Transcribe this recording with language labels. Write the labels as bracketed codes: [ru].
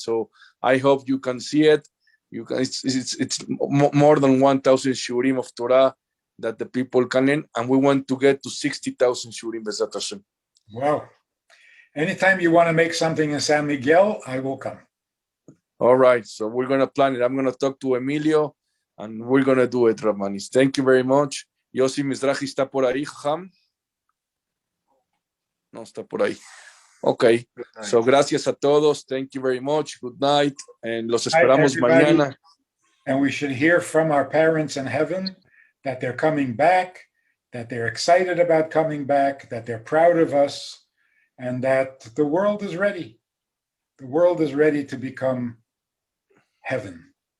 [en] So I hope you can see it. You can. It's more than 1,000 shiurim of Torah that the people can learn, and we want to get to 60,000 shiurim B'ezrat Hashem. Wow. Anytime you want to make something in San Miguel, I will come. All right. So we're going to plan it. I'm going to talk to Emilio, and we're going to do it, Rabbanis. Thank you very much. [es] Yossi Mizrahi está por ahí, Ham. No está por ahí. [en] Okay. So [es] gracias a todos. [en] Thank you very much. Good night. [es] And los esperamos mañana. [en] And we should hear from our parents in heaven that they're coming back, that they're excited about coming back, that they're proud of us, and that the world is ready. The world is ready to become heaven.